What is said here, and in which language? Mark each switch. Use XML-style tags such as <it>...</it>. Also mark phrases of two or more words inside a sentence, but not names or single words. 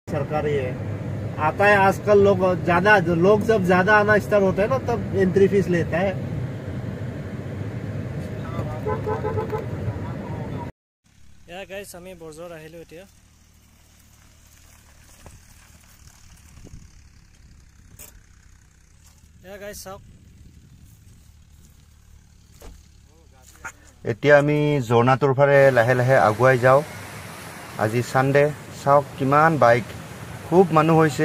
<hi>सरकारी है आता है आजकल लोग जब ज्यादा आना स्टार्ट होता है ना तब एंट्री फीस लेता है। या गाइस</hi> <as>আমি বৰজৰ আহিলো এতিয়া</as> <hi>या गाइस</hi> <as>চাওক এতিয়া আমি জৰ্ণাটোৰ ফালে লাহে লাহে আগুৱাই যাওঁ। আজি সানডে চাওক কিমান বাইক খুব মানুহ হৈছে।</as>